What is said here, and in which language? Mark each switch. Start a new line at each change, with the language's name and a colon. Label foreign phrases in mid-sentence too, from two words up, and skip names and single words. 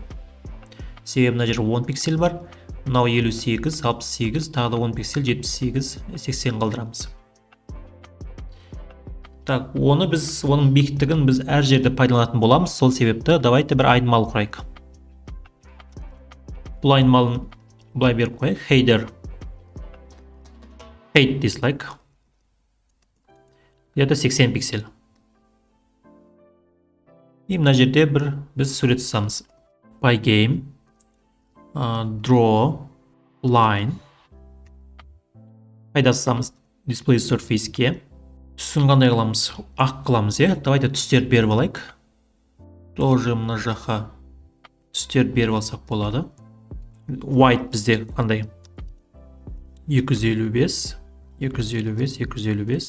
Kazakh: Себебі мына жерде 10 пиксель бар. Мынау 58, 68, тағы да 10 пиксель, 78, 80 қалдырамыз. Так, оның биіктігін біз әр жерде пайдаланатын боламыз. Сол себепті давайте бір айнымалы құрайық. Бұл айнымалын былай беріп қойайық.
English: Header height dislike.
Russian: Где-то 80 пиксель.
Kazakh: И мына жерде біз сурет сызамыз.
English: Pygame draw line.
Kazakh: Қайда сызамыз?
English: Display surface-ке.
Kazakh: Түсін қандай қыламыз? Ақ қыламыз, Давайте түстерді беріп алайық. Тоже мына жаққа түстерді беріп алсақ болады. White бізде қандай? 255, 255, 255.